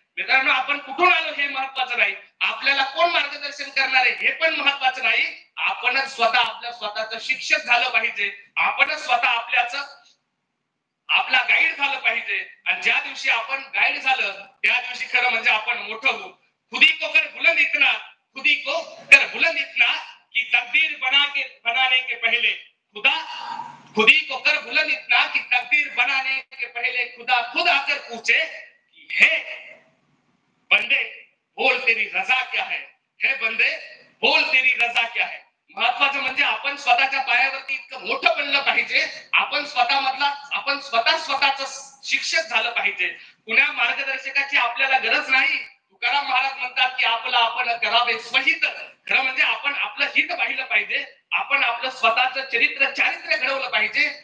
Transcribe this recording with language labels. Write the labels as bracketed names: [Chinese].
[Marathi] मित्रांनो आपण कुठून आलो हे महत्वाचं नाही, आपल्याला कोण मार्गदर्शन करणार आहे हे पण महत्वाचं नाही. आपणच स्वतः आपल्या स्वतःचं शिक्षक झालं पाहिजे, आपणच स्वतः आपला गाईड झालं पाहिजे. आणि ज्या दिवशी आपण गाईड झालं त्या दिवशी खरं म्हणजे आपण मोठं होऊ. [Hindi] खुदी को कर बुलंद इतना, खुदी को कर बुलंद इतना कि तकदीर बनाने के पहले खुदा, खुदी को कर बुलंद इतना कि तकदीर बनाने के पहले खुदा खुद आकर पूछे कि हे बंदे बोल तेरी रजा क्या है, हे बंदे बोल तेरी रजा क्या है. [Marathi] महत्वाचं म्हणजे आपण स्वतःच्या पायावरती इतकं मोठं बनलं पाहिजे, आपण स्वतःच शिक्षक झालं पाहिजे. कुण्या मार्गदर्शकाची आपल्याला गरज नाही. तुकाराम महाराज म्हणतात की आपलं आपण करावे स्वहित. खरं म्हणजे आपण आपलं हित पाहिलं पाहिजे, आपण आपलं स्वतःचं चारित्र्य घडवलं पाहिजे.